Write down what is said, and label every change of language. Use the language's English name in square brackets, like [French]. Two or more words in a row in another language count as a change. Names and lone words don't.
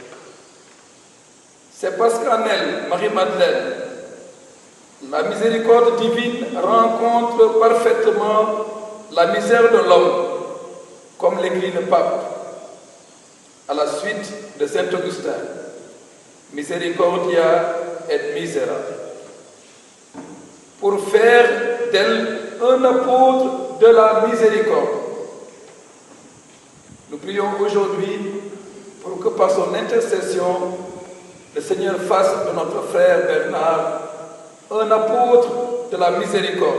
[French] C'est parce qu'en elle, Marie-Madeleine, la miséricorde divine rencontre parfaitement la misère de l'homme, comme l'écrit le pape, à la suite de saint Augustin, [Latin] Misericordia et misera, [French] pour faire d'elle un apôtre de la miséricorde. Nous prions aujourd'hui pour que par son intercession, le Seigneur fasse de notre frère Bernard un apôtre de la miséricorde.